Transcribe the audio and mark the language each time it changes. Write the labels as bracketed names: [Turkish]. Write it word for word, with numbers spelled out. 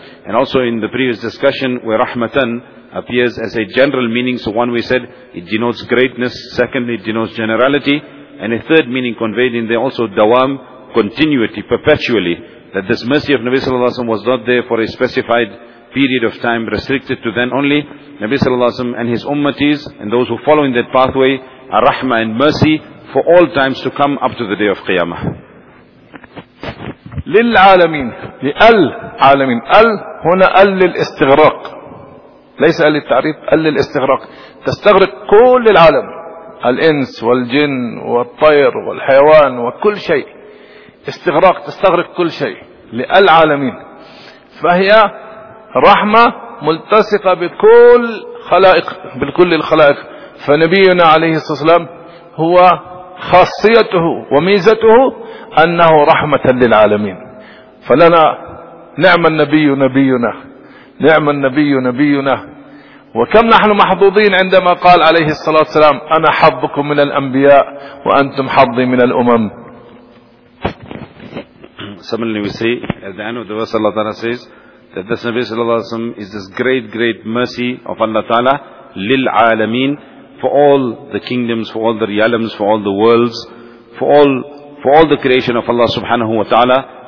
[English] And also in the previous discussion, where rahmatan appears as a general meaning, so one we said, it denotes greatness, secondly it denotes generality, and a third meaning conveyed in there also, dawam, continuity, perpetually, that this mercy of Nabi Sallallahu Alaihi Wasallam was not there for a specified period of time, restricted to then only. Nabi Sallallahu Alaihi Wasallam and his ummatis and those who follow in that pathway are rahmah and mercy for all times to come up to the day of Qiyamah. [Arabic] للعالمين، للعالمين، ال هنا ال للاستغراق، ليس ال للتعريف، ال للاستغراق، تستغرق كل العالم، الإنس والجن والطير والحيوان وكل شيء، استغراق تستغرق كل شيء، للعالمين، فهي رحمة ملتصقة بكل خلائق، بكل الخلائق. فنبينا عليه الصلاة والسلام هو خاصيته وميزته أنه رحمة للعالمين، فلنا نعم النبي نبينا، نعم النبي نبينا، وكم نحن محظوظين عندما قال عليه الصلاة والسلام أنا حظكم من الأنبياء وأنتم حظي من الأمم. [English] Suddenly we see at the end of the verse Allah Ta'ala says that this Nabi Sallallahu Alaihi Wasallam is this great great mercy of Allah Ta'ala lil alameen, for all the kingdoms, for all the realms, for all the worlds, for all for all the creation of Allah Subhanahu Wa Ta'ala.